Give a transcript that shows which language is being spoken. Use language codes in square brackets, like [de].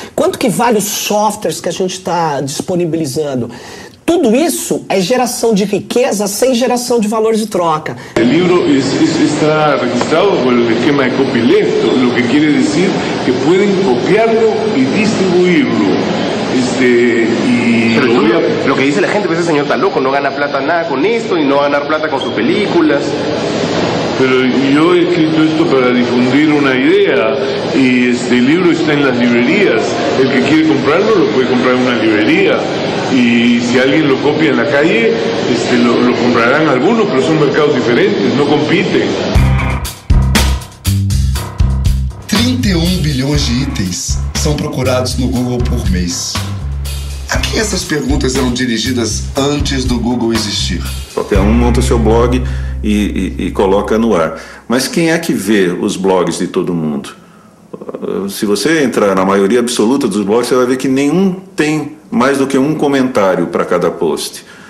[pt] Quanto que vale os softwares que a gente está disponibilizando? Tudo isso é geração de riqueza sem geração de valor de troca. O livro está registrado com o esquema de copyleft, o que quer dizer que podem [es] copiarlo e distribuirlo. Lo que dice la gente, pues ese señor está loco, no gana plata nada con esto y no va a ganar plata con sus películas. Pero yo he escrito esto para difundir una idea y el libro está en las librerías. El que quiere comprarlo lo puede comprar en una librería y si alguien lo copia en la calle lo comprarán algunos, pero son mercados diferentes, no compiten. [pt] 31 bilhões de itens são procurados no Google por mês. A quem essas perguntas eram dirigidas antes do Google existir? Qualquer um monta seu blog e coloca no ar. Mas quem é que vê os blogs de todo mundo? Se você entrar na maioria absoluta dos blogs, você vai ver que nenhum tem mais do que um comentário para cada post.